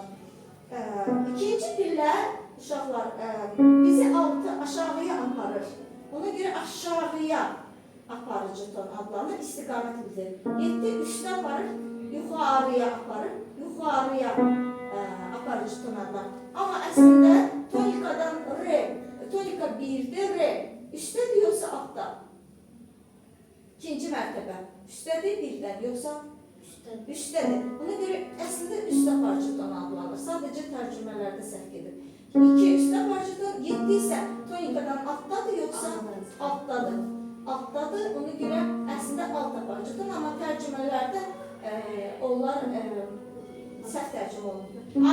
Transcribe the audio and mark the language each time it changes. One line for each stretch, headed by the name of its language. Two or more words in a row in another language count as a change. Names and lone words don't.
Azerbaijani: İkinci pillə uşaqlar bizi aşağıya aparır. Ona görə aşağıya aparıcı ton adlanır. İstiqamət bildirir. 7 üstə aparır, yuxarıya aparır. Yuxarıya aparıcı ton adlanır. Amma əslində tonikadan re, tonika 1'de re,
Turkish: üstte diyorsa altta.
Azerbaijani: ikinci mərtəbə üstədir birdən, yoxsa Üstədir. üstədir. Ona görə əslində üstə parçadan adlanır. Sadəcə tərcümələrdə səhv gedir. 2 üstə parçadan, 7 isə tonikadan altdadır, yoxsa altdadır. Altdadır, ona görə əslində alta parçadan, amma tərcümələrdə onlar səhv tərcümə olunur.